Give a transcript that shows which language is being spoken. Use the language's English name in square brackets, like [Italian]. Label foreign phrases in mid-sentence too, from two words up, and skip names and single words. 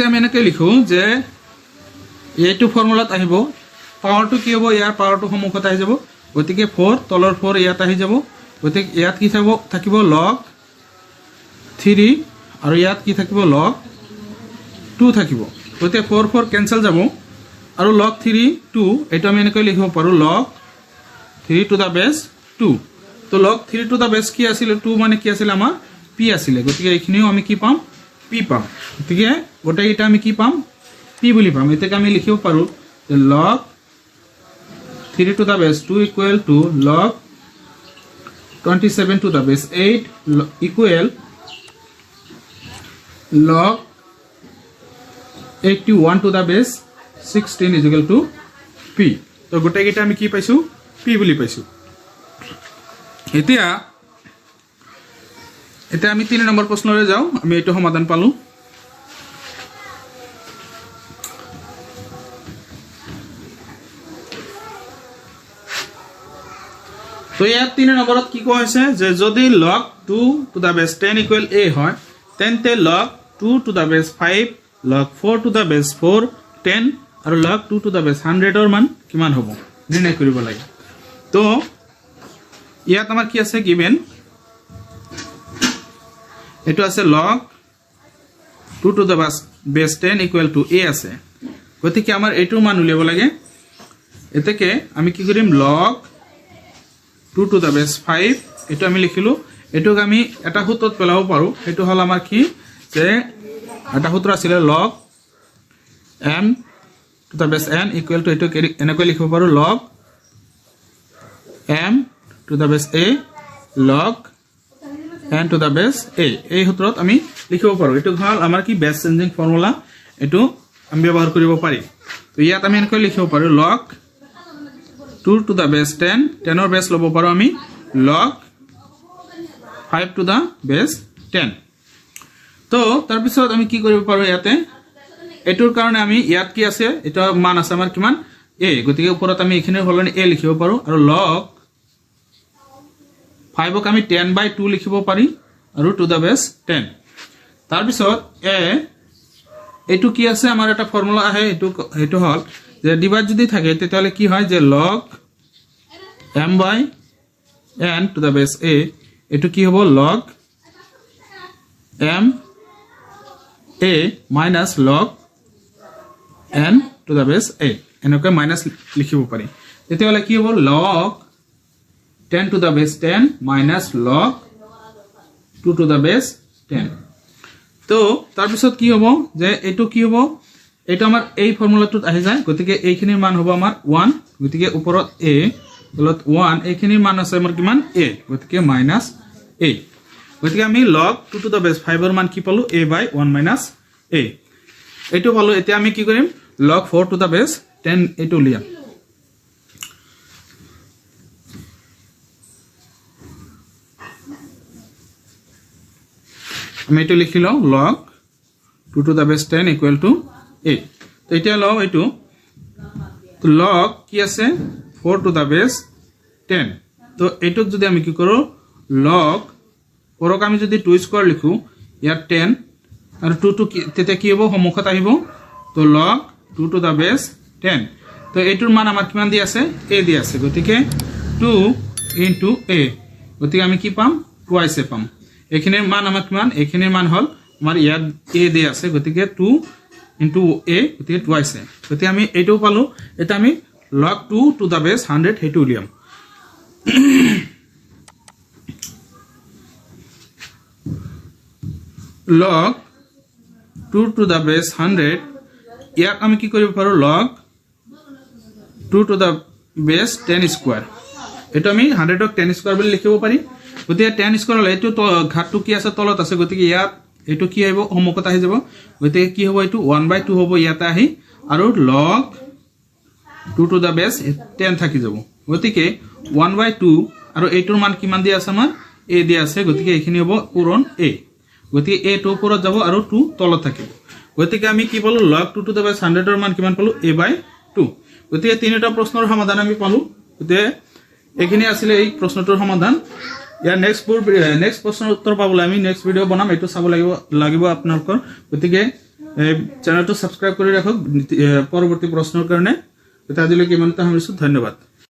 [Assamese] আমি এনেকৈ লিখো যে এইটো ফৰ্মুলাত আহিব পাৱাৰটো কি হ'ব ইয়াৰ পাৱাৰটো সমুখত আহি যাব গতিকে 4 তলৰ 4 ইয়াত আহি যাব গতিকে ইয়াত কি থাকিব log 3 আৰু ইয়াত কি থাকিব log 2 থাকিব গতিকে 4 4 কেনসেল যাব আৰু log 3 2 এটা আমি এনেকৈ লিখিব পাৰো [English] log 3 to the base [Assamese] 2 তো [English] log 3 to the base [Assamese] কি আছিল 2 মানে কি আছিল আমাৰ p আছিল গতিকে এইখিনিও আমি কি পাম p পাম গতিকে গোটেই এটা আমি কি পাম p বুলি পাম এটাকে আমি লিখিব পাৰো যে [English] log 3 to the base 2 equal to log 27 to the base 8 equal log 81 to the base 16 is equal to p [Assamese] তো গোটেই এটা আমি কি পাইছো p বুলি পাইছো এতিয়া আমি 3 নম্বৰ প্ৰশ্নৰে যাও আমি এটো সমাধান পালো তো ইয়াত 3 নম্বৰত কি কোৱা হৈছে যে যদি [English] log 2 to the base 10 equal a [Assamese] হয় তেন্তে [English] log 2 to the base 5 log 4 to the base 4 10 [Assamese] আৰু [English] log 2 to the base 100 [Assamese] ৰ মান কিমান হ'ব নিৰ্ণয় কৰিব লাগে তো ইয়াত আমাৰ কি আছে given এটো আছে [English] log 2 to the base 10 equal to a [Assamese] আছে গতিকে আমাৰ এটো মান উলিয়াব লাগে এতেকে আমি কি কৰিম [English] log 2 to the base 5 [Assamese] এটো আমি লিখিলো এটোক আমি এটা সূত্ৰত পেলাব পাৰো এটো হল আমাৰ কি যে এটা সূত্ৰ আছিল [English] log m to the base n equal to [Assamese] এটো এনেকৈ লিখিব পাৰো log [English] m to the base a log n to the base a [Assamese] এই সূত্ৰত আমি লিখিব পাৰো এটো হল আমাৰ কি [English] base changing formula [Assamese] এটো আমি ব্যৱহাৰ কৰিব পাৰি তো ইয়াত আমি এনেকৈ লিখিব পাৰো [English] log 2 to the base 10 [Assamese] 10 ৰ বেস লব পাৰো আমি [English] log 5 to the base 10 [Assamese] তো তাৰ পিছত আমি কি কৰিব পাৰো ইয়াতে এটোৰ কাৰণে আমি ইয়াত কি আছে এটা মান আছে আমাৰ কিমান a গতিকে ওপৰত আমি এখিনৰ হলনি a লিখিব পাৰো আৰু log 5 ক আমি 10/2 লিখিব পাৰি আৰু [English] to the base 10 [Assamese] তাৰ পিছত a এটো কি আছে আমাৰ এটা ফৰ্মুলা আহে এটো হল যে ডিভাইড যদি থাকে তেতিয়ালে কি হয় যে [English] log m/n to the base a [Assamese] এটো কি হ'ব log [English] m a minus log n to the base a [Assamese] এনেকৈ মাইনাস লিখিব পাৰি তেতিয়ালে কি হ'ব [English] log 10 to the base 10 minus log 2 to the base 10 [Assamese] তো তাৰ পিছত কি হ'ব যে এটো কি হ'ব এটা আমাৰ এই ফৰ্মুলাটোত আহি যায় গতিকে এইখিনিৰ মান হ'ব আমাৰ 1 গতিকে ওপৰত a তলত 1 এইখিনিৰ মান আছে আমাৰ কিমান a গতিকে [English] minus a [Assamese] গতিকে আমি [English] log 2 to the base 5 [Assamese] ৰ মান কি পালো [English] a by 1 minus a [Assamese] এটো পালো এতিয়া আমি কি কৰিম [English] log 4 to the base 10 [Assamese] এটো লিয়া আমি এটো লিখিলো [English] log 2 to the base 10 equal to a [Assamese] তো এটা লও এটো তো log কি আছে [English] 4 to the base 10 [Assamese] তো এটুক যদি আমি কি করো log পৰক আমি যদি 2 স্কয়ার লিখো ইয়াত 10 আৰু 2 তেতে কি হ'ব সমুখত আহিব তো [English] log 2 to the base 10 [Assamese] তো এটোৰ মান আমাৰ কিমান দি আছে a দি আছে গতিকে [English] 2 into a [Assamese] গতিকে আমি কি পাম টুৱাইস পাম এখিনিৰ মান আমাৰ কিমান এখিনিৰ মান হল আমাৰ ইয়াত a দি আছে গতিকে [English] 2 into a [Assamese] গতিকে টুৱাইস গতিকে আমি এটো পালো এটা আমি [English] log 2 to the base 100 [Assamese] হেতু উলিয়াম [English] log 2 to the base 100 [Assamese] ইয়াক আমি কি কৰিব পাৰো [English] log 2 to the base 10 square [Assamese] এটা আমি 100 ক 10 square বুলি লিখিব পাৰি গতিকে 10 square হলে এটো ঘাটটো কি আছে তলত আছে গতিকে ইয়াত এটো কি আহিব সমকত আহি যাব গতিকে কি হ'ব এটো 1/2 হ'ব ইয়াতে আহি আৰু [English] log 2 to the base 10 [Assamese] থাকি যাব গতিকে 1/2 আৰু এইটোৰ মান কিমান দিয়া আছে আমাৰ a দিয়া আছে গতিকে এইখিনি হ'ব পূৰণ a গতিকে a টো ওপৰত যাব আৰু 2 তলত থাকিব গতিকে আমি কি পালো [English] log 2 to the base 100 [Assamese] এর মান কিমান পালো a/2 গতিকে তিনিটা প্ৰশ্নৰ সমাধান আমি পালো গতিকে এইখিনি আছিল এই প্ৰশ্নটোৰ সমাধান ইয়াৰ নেক্সট প্ৰশ্নৰ উত্তৰ পাবলৈ আমি [English] next video [Assamese] বনাম এটো চাব লাগিব আপোনালোকৰ গতিকে চ্যানেলটো সাবস্ক্ৰাইব কৰি ৰাখক পৰৱৰ্তী প্ৰশ্নৰ কাৰণে আজিলৈকে ইমানতে সামৰিছো ধন্যবাদ